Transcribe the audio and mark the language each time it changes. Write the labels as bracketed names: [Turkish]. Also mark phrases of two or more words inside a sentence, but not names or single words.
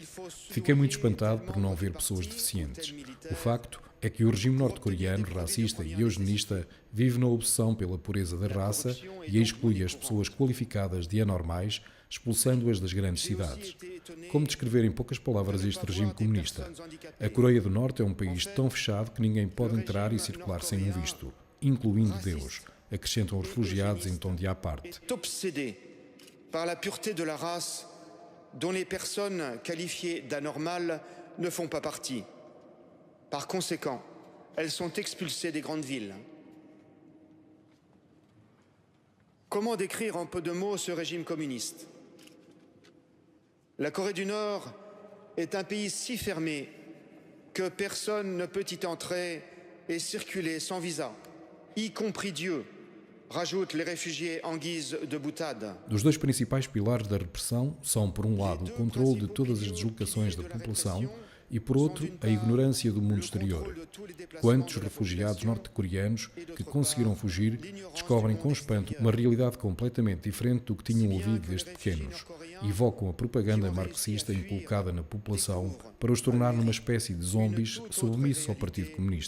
[Portuguese] Fiquei muito espantado por não ver pessoas deficientes. O facto é que o regime norte-coreano, racista e eugenista, vive na obsessão pela pureza da raça e exclui as pessoas qualificadas de anormais, expulsando-as das grandes cidades. Como descrever em poucas palavras este regime comunista? A Coreia do Norte é um país tão fechado que ninguém pode entrar e circular sem um visto, incluindo Deus, acrescentam os refugiados em tom de à parte. [French] Par la pureté de la race, dont les personnes qualifiées d'anormales ne font pas partie. Par conséquent, elles sont expulsées des grandes villes. Comment décrire en peu de mots ce régime communiste? La Corée du Nord est un pays si fermé que personne ne peut y entrer et circuler sans visa, y compris Dieu. Rajoute les réfugiés en guise de boutade. [Portuguese] Dos dois principais pilares da repressão são, por um lado, o controle de todas as deslocações da população e, por outro, a ignorância do mundo exterior. Quantos refugiados norte-coreanos que conseguiram fugir descobrem com espanto uma realidade completamente diferente do que tinham ouvido desde pequenos e evocam a propaganda marxista inculcada na população para os tornar numa espécie de zombies submissos ao Partido Comunista.